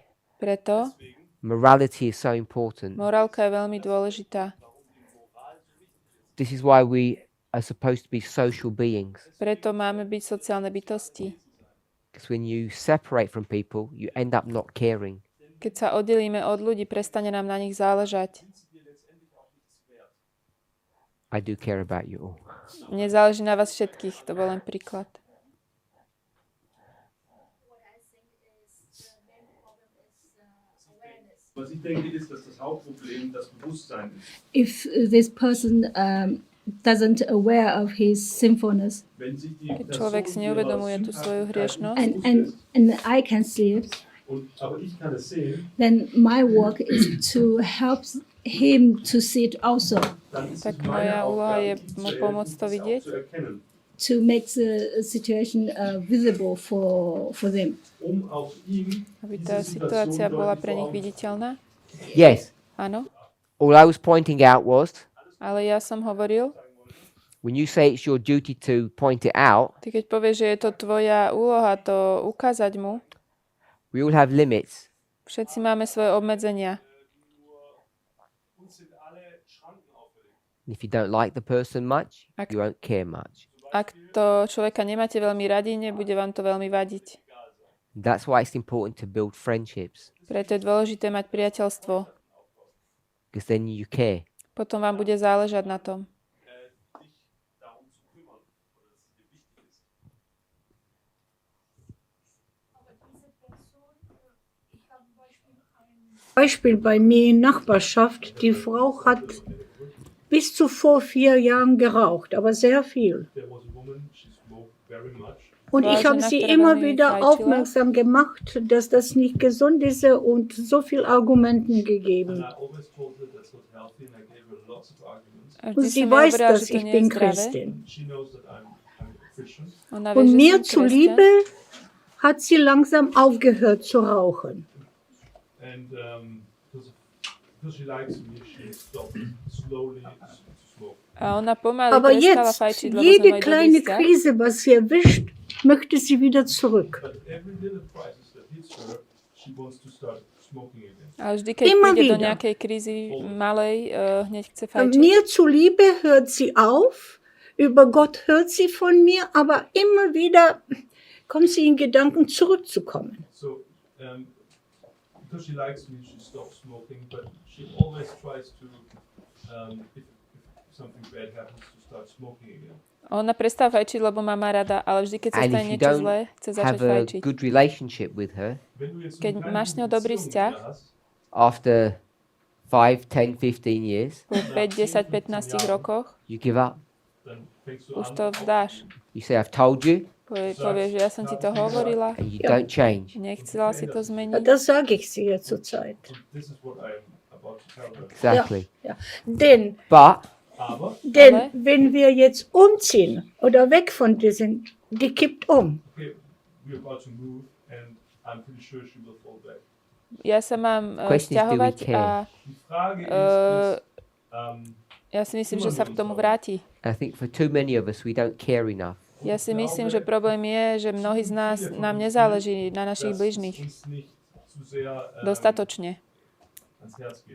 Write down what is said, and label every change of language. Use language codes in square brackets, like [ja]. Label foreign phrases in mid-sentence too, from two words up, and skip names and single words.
[sk] Preto [en] morality is so important. [sk] morálka je veľmi dôležitá. [en] This is why we are supposed to be social beings. [sk] Preto máme byť sociálne bytosti. [en] Because when you separate from people, you end up not caring. [sk] Keď sa oddelíme od ľudí, prestane nám na nich záležať. [en] I do care about you all. [sk] Mne záleží na vás všetkých, to bol len príklad. [de] Was ich denke, ist, dass das Hauptproblem das Bewusstsein ist. [en] If this person doesn't aware of his sinfulness, [de] Wenn sich die [sk] Keď človek si neuvedomuje tú svoju hriešnosť, [en] and I can see it, [de] aber ich kann es sehen, [en] then my work is to help him to see it also, [de] dann ist [sk] tak [de] es [sk] moja [de] meine [sk] úloha je [de] Aufgabe, [sk] mu pomôcť to vidieť, [de] zu erkennen, [en] to make the situation visible for them. [de] auch ihm [sk] aby tá situácia bola pre nich viditeľná. [en] Yes. [sk] Áno, [en] All I was pointing out was, [sk] ale ja som hovoril, [en] when you say it's your duty to point it out, [sk] ty keď povieš, že je to tvoja úloha to ukázať mu, [en] we all have limits. [sk] všetci máme svoje obmedzenia. [en] If you don't like the person much, [sk] Ak- [en] you won't care much. [sk] Ak to človeka nemáte veľmi radi, nebude vám to veľmi vadiť. [en] That's why it's important to build friendships, [sk] Preto je dôležité mať priateľstvo. [en] because then you care. [sk] Potom vám bude záležať na tom. [de] Beispiel bei mir in Nachbarschaft, die Frau hat bis zu vor 4 Jahren geraucht, aber sehr viel. [en] there was a woman, she smoked very much. [de] Und ich habe sie immer wieder aufmerksam gemacht, dass das nicht gesund ist und so viel Argumenten gegeben. [en] And I always told her that's not healthy, and I gave her lots of arguments. [sk] A [de] Und [sk] vždy [de] sie [sk] som jej [de] weiß, [sk] hovorila, [de] dass [sk] že to [de] ich [sk] nie je [de] bin [sk] zdravé. [de] Christin. [en] She knows that I'm a Christian. [sk] Ona vie, [de] Und [sk] že [de] mir [sk] som kresťan. [de] zuliebe hat sie langsam aufgehört zu rauchen. [en] And because she likes me, she stopped slowly to smoke. [sk] A ona pomaly [de] Aber [sk] prestala [de] jetzt, [sk] fajčiť, lebo sme [de] jede [sk] mali dobrý [de] kleine [sk] vzťah. [de] Krise, was sie erwischt, möchte sie wieder zurück. [en] But every little crisis that hits her, she wants to start smoking again. [sk] A vždy, keď [de] Immer [sk] príde do [de] wieder. [sk] nejakej krízy malej, hneď chce [de] Und [sk] fajčiť. [de] mir zuliebe hört sie auf, über Gott hört sie von mir, aber immer wieder kommt sie in Gedanken zurückzukommen. [en] So, because she likes me, she stops smoking, but she always tries to, if something bad happens, to start smoking again. [sk] Ona prestáva fajčiť, lebo má ma rada, ale vždy, keď sa [en] And [sk] stane [en] if you [sk] niečo [en] don't [sk] zlé, chce začať [en] have a [sk] fajčiť. [en] good relationship with her, [de] Wenn du jetzt [sk] Keď [de] eine [sk] máš s ňou [de] kleine [sk] dobrý [de] Beziehung [sk] vzťah, [de] mit ihr hast, [en] after 5, 10, 15 years, [sk] po 5, 10, 15 rokoch, [en] you give up. [de] dann fängst du [sk] už [de] an, [sk] to vzdáš. [en] You say, I've told you, [sk] Povieš, že ja som ti to hovorila, [en] and you [de] Ja. [en] don't change. [sk] nechcela si to [de] Ja, [sk] zmeniť. [de] das sage ich sie ja zurzeit. [en] und this is what I'm about to tell her. Exactly. [de] Ja. Denn, [en] But [de] Aber, denn wenn wir jetzt umziehen oder weg von dir sind, die kippt um. [en] okay, we're about to move, and I'm pretty sure she will fall back. [sk] Ja sa mám [en] Question is, do we [sk] sťahovať a [en] care? [de] Die Frage ist, [sk] ja si myslím, že sa k tomu vráti. [en] I think for too many of us, we don't care enough. [sk] Ja si myslím, že problém je, že mnohí z nás nám nezáleží na našich bližných [de] uns nicht zu sehr [sk] dostatočne. [de] ans Herz geht.